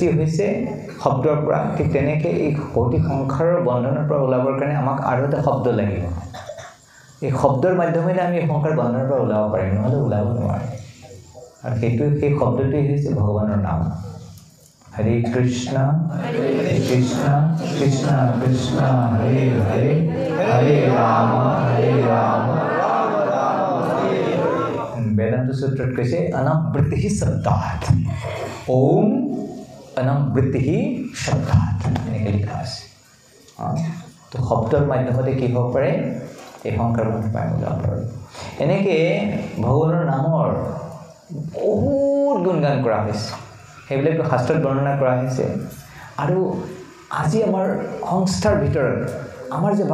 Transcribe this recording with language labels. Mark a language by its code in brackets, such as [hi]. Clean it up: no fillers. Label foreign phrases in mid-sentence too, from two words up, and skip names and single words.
[as] হৈছে শব্দৰ পৰা ঠিক তেনেকৈ এই ভৌতিক সংসাৰৰ বন্ধনৰ পৰা ওলাবৰ কাৰণে আমাক আৰু এটা শব্দ লাগিব এই শব্দৰ মাধ্যমেৰে আমি সংসাৰ বন্ধনৰ পৰা ওলাব পাৰিম নহ'লে ওলাব নোৱাৰোঁ আৰু সেই শব্দটোৱেই হৈছে ভগৱানৰ নাম হৰে কৃষ্ণ কৃষ্ণ কৃষ্ণ কৃষ্ণ হৰে হৰে হৰে ৰাম [hi] वेदांत सूत्र कैसे [sa] अनवृत्ति शब्दात् ओम अनवृत्ति शब्दात् [as] এনেকৈ লিখা আছে তো শব্দৰ মাধ্যমতে কি হ'ব পাৰে এই সংসাৰ পাই ওলাব পাৰে এনেকৈ ভগৱানৰ নামৰ বহুত গুণগান কৰা হৈছে সেইবিলাক শাস্ত্ৰত বৰ্ণনা কৰা হৈছে আৰু আজি আমাৰ সংস্থাৰ ভিতৰত আমাৰ যে